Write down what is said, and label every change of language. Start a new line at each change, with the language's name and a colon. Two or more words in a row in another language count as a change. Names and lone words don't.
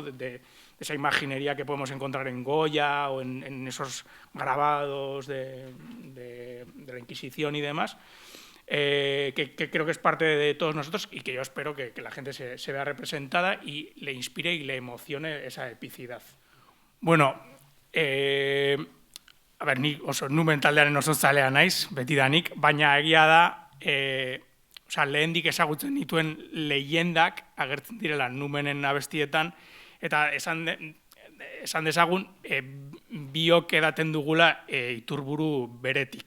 Spanish: de esa imaginería que podemos encontrar en Goya o en esos grabados de la Inquisición y demás, que creo que es parte de todos nosotros y que yo espero que la gente se vea representada y le inspire y le emocione esa epicidad.
Basque: Bueno, nik oso numen taldearen oso zalea naiz, betidanik, baina egia da, lehendik ezagutzen dituen leyendak agertzen direla numenen abestietan, eta esan dezagun, biok edaten dugula iturburu beretik.